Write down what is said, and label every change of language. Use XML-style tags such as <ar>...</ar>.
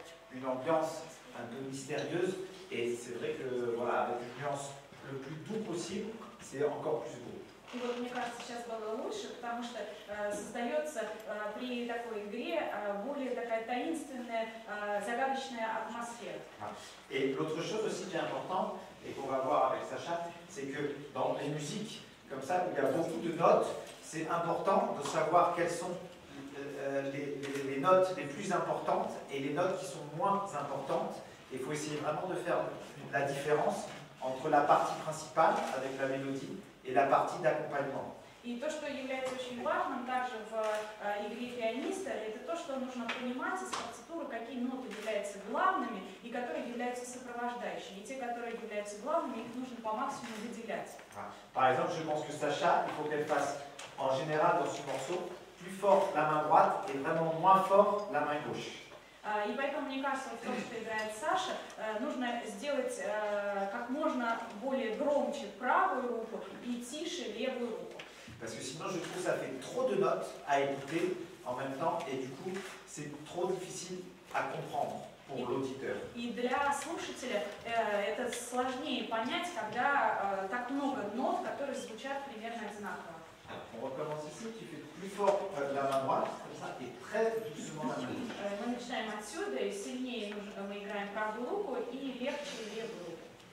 <fr>Une ambiance un peu mystérieuse, et c'est vrai que voilà, avec une nuance le plus doux possible, c'est encore plus beau.</fr> <ru>И вот мне кажется, сейчас было лучше, потому что создается при такой игре более такая таинственная, загадочная атмосфера.</ru> <fr>Et l'autre chose aussi qui est importante, et qu'on va voir avec Sacha, c'est que dans les musiques, comme ça, où il y a beaucoup de notes, c'est important de savoir quelles sont les notes les plus importantes et les notes qui sont moins importantes. Il faut essayer vraiment de faire la différence entre la partie principale avec la mélodie et la partie d'accompagnement.</fr> <ru>И то, что является очень важным также в игре пианиста, это то, что нужно понимать из партитуры, какие ноты являются главными и которые являются сопровождающими. И те, которые являются главными, их нужно по максимуму выделять.</ru> <fr>Par exemple, je pense que Sacha, il faut qu'elle fasse en général dans ce morceau plus fort la main droite et vraiment moins fort la main gauche.</fr> <ru>И поэтому, мне кажется, в том, что играет Саша, нужно сделать как можно более громче правую руку и тише левую руку.</ru> <fr>Parce que sinon, je trouve que ça fait trop de notes à écouter en même temps et du coup, c'est trop difficile à comprendre pour l'auditeur.</fr> <ru>И для слушателя это сложнее понять, когда так много нот, которые звучат примерно одинаково.</ru> <fr>On recommence ici, tu fais plus fort la main droite, comme ça, et très doucement la main gauche.</fr> <ru>Мы начинаем отсюда, и сильнее мы играем правую руку, и легче левую руку.</ru>